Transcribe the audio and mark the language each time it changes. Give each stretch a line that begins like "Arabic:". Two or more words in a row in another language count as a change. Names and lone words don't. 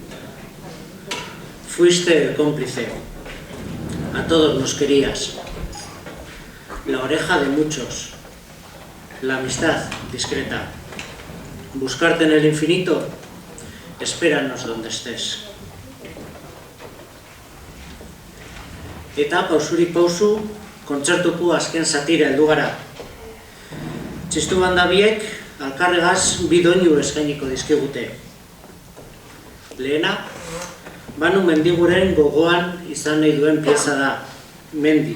Spanish: Fuiste el cómplice. A todos nos querías. La oreja de muchos. La amistad discreta. Buscarte en el infinito. Espéranos donde estés.
Basque: Eta pausurik pausu, kontzertuko azken zatira heldu gara. Txistu banda biek, alkarregaz bi doinu eskainiko dizkigute. Lehena, Banu Mendiguren gogoan izan nahi duen pieza da, Mendi.